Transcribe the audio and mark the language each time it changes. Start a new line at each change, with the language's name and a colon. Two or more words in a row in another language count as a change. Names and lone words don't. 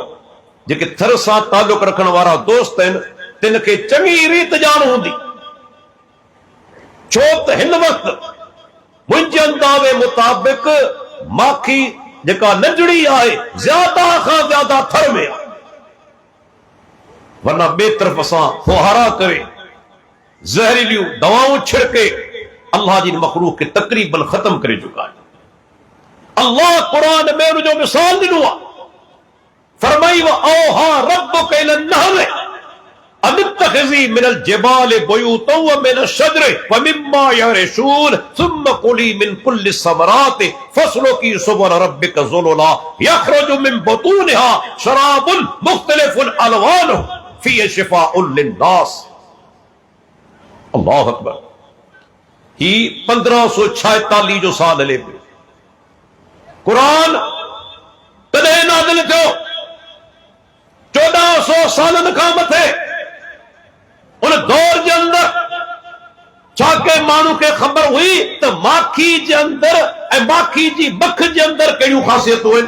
Sindhi: जेके थर सां ताल्लुक़ रखण वारा दोस्त आहिनि तिन खे चङी रीत ॼाण हूंदी, छो त हिन वक़्तु मुंहिंजे अंदाज़े मुताबिक़ माखी जेका नंढड़ी आहे ज़्यादा खां ज़्यादा थर में आहे, वरना ॿिए तरफ़ असां फुहारा करे ज़हरीलियूं दवाऊं छिड़के अल्लाह जी मखलूक खे तक़रीबन ख़त्म करे चुका आहे। अल्लाह क़ुरान में उन जो मिसाल ॾिनो आहे, फरमाई
Arabic: وأوحى ربك إلى النحل أن اتخذي من الجبال بيوتا ومن الشجر ومما يعرشون ثم كلي من كل الثمرات فاسلكي سبل ربك ذللا يخرج من بطونها شراب مختلف ألوانه فيه شفاء للناس. الله أكبر.
Sindhi: ही 1546 जो साल हले पियो। क़ुरान कॾहिं नाज़िल थियो? 1400 सालनि खां मथे। उन दौर जे अंदर छा के माण्हू खे ख़बर हुई त माखी जे अंदर ऐं माखी जी मख जे अंदर कहिड़ियूं ख़ासियतूं आहिनि?